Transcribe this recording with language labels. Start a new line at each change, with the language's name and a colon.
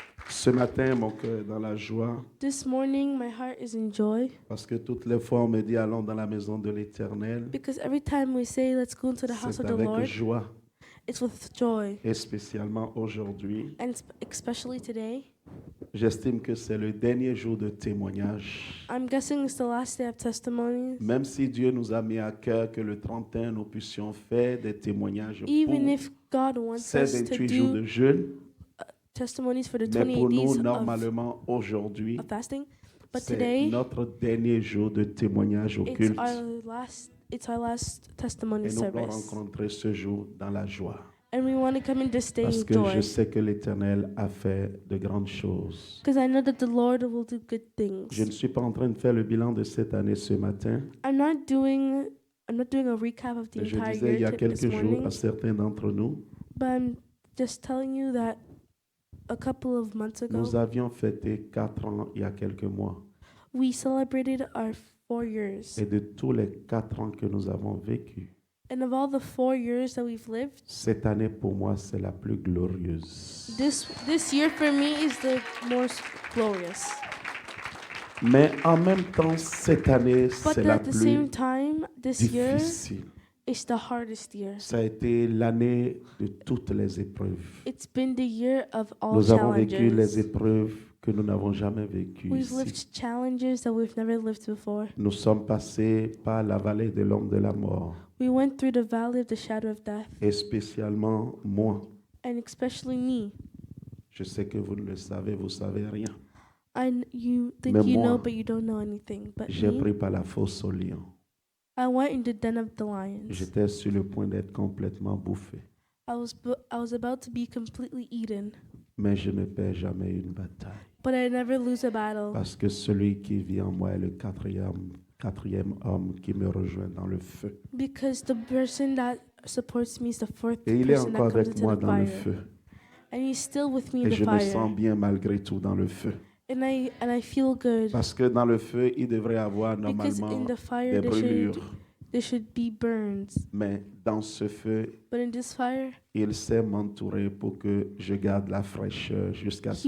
French: Ce matin, mon cœur est dans la joie
English: This morning, my heart is in joy
French: parce que toutes les fois on me dit allons dans la maison de l'Éternel,
English: because every time we say let's go into the house
French: c'est
English: of the
French: avec
English: Lord,
French: joie
English: it's with joy.
French: et spécialement aujourd'hui.
English: And especially today,
French: J'estime que c'est le dernier jour de témoignage.
English: I'm guessing it's the last day of testimonies.
French: Même si Dieu nous a mis à cœur que le 31, nous puissions faire des témoignages
English: Even
French: pour
English: if God wants
French: ces
English: us to
French: 28 jours
English: do
French: de jeûne,
English: testimonies for the
French: mais
English: 28
French: pour nous,
English: days
French: normalement, aujourd'hui,
English: of fasting, but
French: c'est
English: today
French: notre dernier jour de témoignage au culte.
English: it's our last testimony
French: Et nous voulons
English: service.
French: rencontrer ce jour dans la joie.
English: And we want to come in this day
French: Parce
English: in
French: que je
English: joy
French: sais que l'Éternel a fait de grandes choses.
English: because I know that the Lord will do good things.
French: Je ne suis pas en train de faire le bilan de cette année ce matin.
English: I'm not doing a recap of the
French: Mais je
English: entire
French: disais il y a
English: year
French: quelques
English: this
French: jours
English: morning,
French: à certains d'entre nous,
English: but I'm just telling you that a couple of months ago
French: nous avions fêté 4 ans il y a quelques mois.
English: we celebrated our 4 years.
French: Et de tous les 4 ans que nous avons vécu,
English: And of all the 4 years that we've lived,
French: cette année pour moi c'est la plus glorieuse.
English: this year for me is the most glorious.
French: Mais en même temps, cette année
English: But
French: c'est la
English: at the same
French: plus
English: time, this year
French: difficile.
English: is the hardest year.
French: Ça a été l'année de toutes les épreuves.
English: It's been the year of all
French: Nous avons vécu les
English: challenges.
French: épreuves que nous n'avons jamais vécues
English: We've
French: ici.
English: lived challenges that we've never lived before.
French: Nous sommes passés par la vallée de l'ombre de la mort.
English: We went through the valley of the shadow of death,
French: Et spécialement moi.
English: and especially me.
French: Je sais que vous ne le savez, vous savez rien.
English: You think
French: Mais
English: you know,
French: moi,
English: but you don't know anything. But
French: J'ai
English: me,
French: pris par la fosse au lion.
English: I went in the den of the lions.
French: J'étais sur le point d'être complètement bouffé.
English: I was about to be completely eaten,
French: Mais je ne perds jamais une bataille.
English: but I never lose a battle
French: Parce que celui qui vit en moi est le quatrième homme qui me rejoint dans le feu.
English: because the person that supports me is the fourth
French: Et il est
English: person that
French: encore
English: comes
French: avec
English: into
French: moi
English: the
French: dans le
English: fire,
French: feu.
English: and he's still with me in
French: Et
English: the
French: je me
English: fire,
French: sens bien malgré tout dans le feu.
English: and I feel good
French: Parce que dans le feu, il devrait y avoir
English: because
French: normalement
English: in the fire
French: des brûlures.
English: there should be burns,
French: Mais dans ce feu,
English: but in this fire
French: il sait m'entourer pour que je garde la fraîcheur jusqu'à ce